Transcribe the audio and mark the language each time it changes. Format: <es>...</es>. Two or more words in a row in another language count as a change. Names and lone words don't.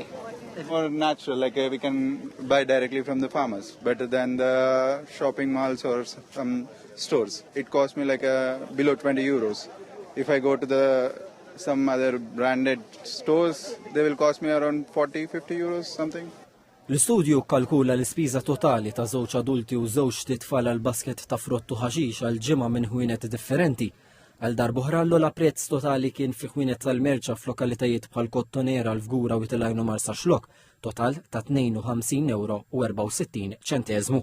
<en>More natural, like we can buy directly from the farmers, better than the shopping malls or some stores. It costs me like below 20 euros. If I go to some other branded stores, they will cost me around 40-50 euros something.</en> <mt>L-istudju kkalkula l-ispiża totali ta' żewġ adulti u żewġ titfal għal basket ta' frott u ħaxix għal ġimgħa minn ħwienet differenti. Għal darb'oħra l-ogħla prezz totali kien fi ħwienet tal-merċa f'lokalitajiet bħal Kottonera, l-Fgura u Tilajn u Marsa Xlok, total ta' 52 euro u 64 ċentesmu.</mt>